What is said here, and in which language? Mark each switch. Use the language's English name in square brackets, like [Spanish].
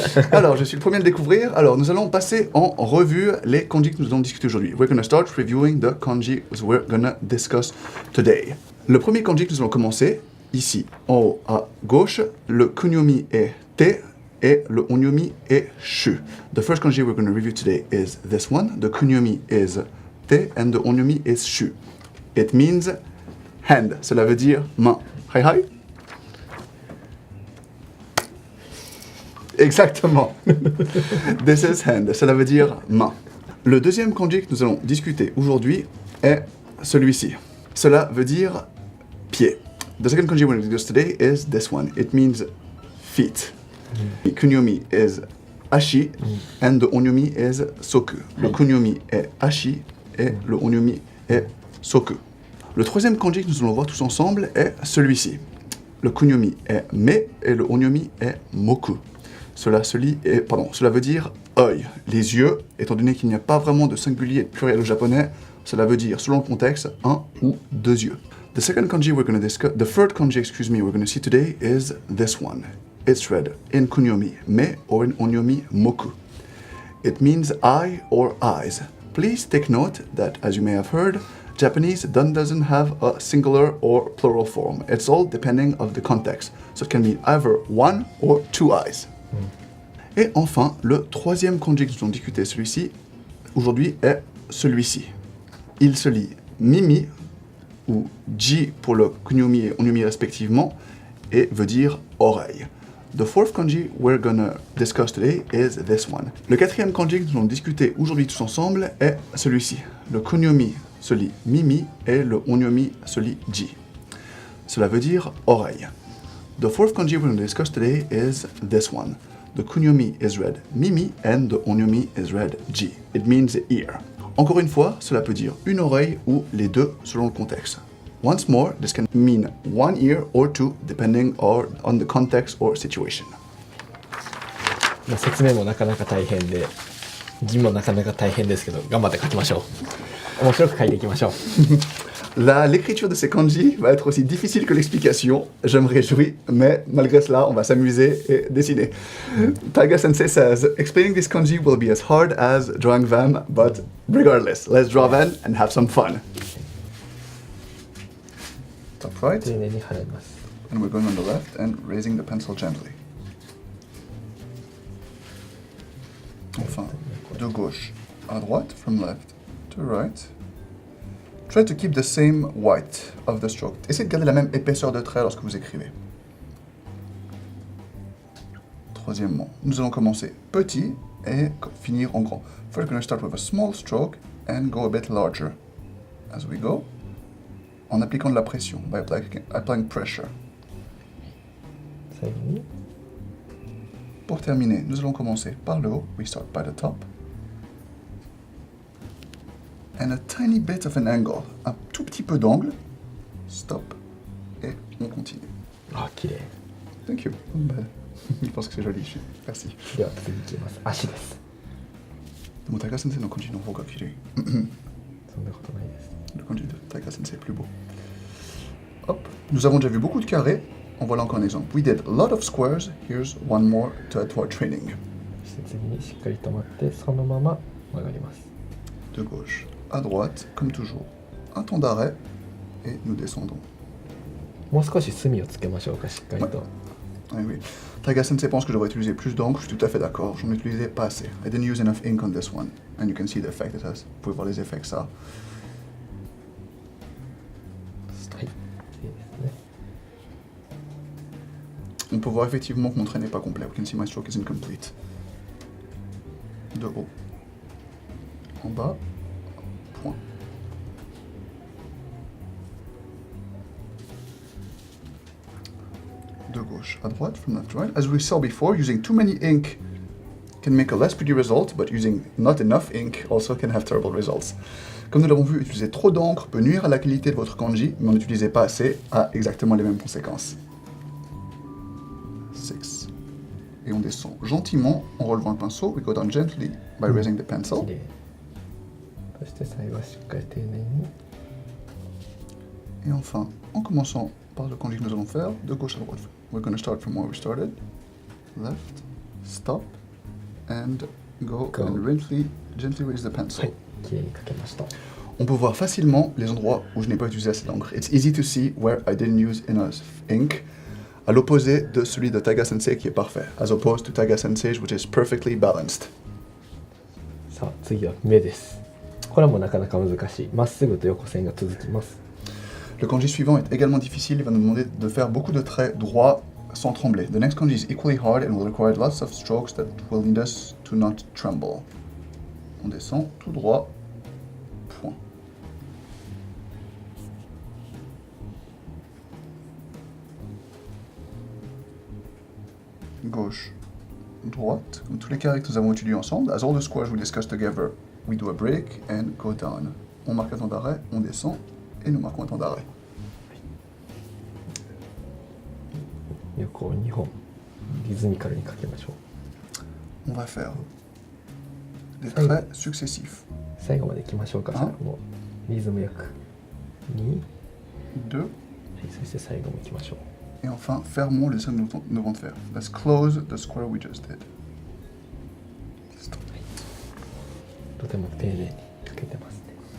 [French] Alors, je suis le premier à le découvrir. Alors, nous allons passer en revue les kanji que nous allons discuter aujourd'hui. [English] We're going to start reviewing the kanji we're going to discuss today. [French] Le premier kanji que nous allons commencer, ici, en haut à gauche, le kunyomi est te et le onyomi est shu. [English] The first kanji we're going to review today is this one. The kunyomi is te and the onyomi is shu. It means hand. [French] Cela veut dire main. [English] Hi hi. [French] Exactement. [English] This is hand. [French] Cela veut dire main. Le deuxième kanji que nous allons discuter aujourd'hui est celui-ci. Cela veut dire pied. [English] The second kanji we're going to discuss today is this one. It means feet. The kunyomi is ashi and the onyomi is soku. [French] Le kunyomi est ashi et le onyomi est soku. Le troisième kanji que nous allons voir tous ensemble est celui-ci. Le kunyomi est me et le onyomi est moku. Cela veut dire œil, les yeux, étant donné qu'il n'y a pas vraiment de singulier et de pluriel au japonais, cela veut dire, selon le contexte, un ou deux yeux. [English] The third kanji we're going to see today is this one. It's read in kunyomi me or in onyomi moku. It means eye or eyes. Please take note that, as you may have heard, Japanese doesn't have a singular or plural form. It's all depending of the context. So it can mean either one or two eyes. [French] Et enfin, le troisième kanji que nous allons discuter aujourd'hui est celui-ci. Il se lit mimi ou ji pour le kunyomi et onyomi respectivement et veut dire oreille. [English] The fourth kanji we're gonna discuss today is this one. [French] Le quatrième kanji que nous allons discuter aujourd'hui tous ensemble est celui-ci. Le kunyomi se lit mimi et le onyomi se lit ji. Cela veut dire oreille. [English] The fourth kanji we're going to discuss today is this one. The kunyomi is read mimi and the onyomi is read ji. It means ear. [French] Encore une fois, cela peut dire une oreille ou les deux selon le contexte. [English] Once more, this can mean one ear or two depending on the context or situation. [Japanese] 説明もなかなか大変で、字もなかなか大変ですけど、頑張って書きましょう。面白く書いていきましょう。 [French] L'écriture de ces kanji va être aussi difficile que l'explication. Je me réjouis, mais malgré cela, on va s'amuser et dessiner. [English] Taiga Sensei says, explaining this kanji will be as hard as drawing them, but regardless, let's draw them and have some fun. Top right, [Japanese] 丁寧に払います。 [English] and we're going on the left and raising the pencil gently. [French] Enfin, de gauche à droite, [English] from left to right. Try to keep the same white of the stroke. [French] Essayez de garder la même épaisseur de trait lorsque vous écrivez. Troisièmement, nous allons commencer petit et finir en grand. [English] First, we're going to start with a small stroke and go a bit larger as we go, [French] en appliquant de la pression, [English] by applying pressure. [Japanese] 最後に [French] Pour terminer, nous allons commencer par le haut. [English] We start by the top. And a tiny bit of an angle, [French] un tout petit peu d'angle. [English] Stop. [French] Et on continue. [Japanese] あ、綺麗。 [English] Thank you. [French] Je pense que c'est joli. Merci. [Japanese] では次いきます。足です。でもTaiga Senseiのkanjiの方が綺麗。そんなことないです。 [French] Le kanji de Taiga Sensei est plus beau. Hop. Nous avons déjà vu beaucoup de carrés. En voilà encore un exemple. [English] We did a lot of squares. Here's one more to add to our training. [Japanese] そして次にしっかり止まってそのまま曲がります。 [French] De gauche à droite, comme toujours. Un temps d'arrêt et nous descendons. [Japanese] もう少し墨をつけましょうか、しっかりと。 [French] Ah oui. Taiga Sensei pense que je devrais utiliser plus d'encre, je suis tout à fait d'accord, j'en utilisais pas assez. [English] I didn't use enough ink on this one, and you can see the effect it has. [French] Vous pouvez voir les effets que ça a. [Japanese] はい、いいですね。 [French] On peut voir effectivement que mon trait n'est pas complet. [English] We can see my stroke is incomplete. [French] De haut. En bas. Point. De gauche à droite, [English] from left to right. As we saw before, using too many ink can make a less pretty result, but using not enough ink also can have terrible results. [French] Comme nous l'avons vu, utiliser trop d'encre peut nuire à la qualité de votre kanji, mais en n'utilisez pas assez a exactement les mêmes conséquences. 6. Et on descend gentiment en relevant le pinceau. [English] We go down gently by raising the pencil. [Japanese] 綺麗。そして最後はしっかり丁寧に。 [French] Et enfin, en commençant par le kanji que nous allons faire, de gauche à droite. [English] We're going to start from where we started. Left, stop, and go. And gently raise the [Japanese] は [English] pencil. [Japanese] い、綺麗に描けました。 [French] On peut voir facilement les endroits où je n'ai pas utilisé assez d'encre. [English] It's easy to see where I didn't use enough ink, [French] à l'opposé de celui de Taiga Sensei qui est parfait, [English] as opposed to Taiga Sensei which is perfectly balanced. [Japanese] さあ次は目です。これはもうなかなか難しい。まっすぐと横線が続きます。 [French] Le kanji suivant est également difficile, il va nous demander de faire beaucoup de traits droits sans trembler. [English] The next kanji is equally hard and will require lots of strokes that will need us to not tremble. [French] On descend tout droit, point. Gauche, droite, comme tous les carrés que nous avons étudiés ensemble. [English] As all the squares we discussed together, we do a break and go down. [French] On marque un temps d'arrêt, on descend et nous marquons un temps d'arrêt. [Japanese] 横を2本リズミカルに描きましょう。 [French] On va faire des traits successifs. [Japanese] 最後までいきましょうか。あもうリズムよく。2、 2, はい、そして最後もいきましょう。 [French] et enfin fermons les cercles que nous venons de faire. [English] Let's close the square we just did. [Japanese] とても丁寧に描けてますね。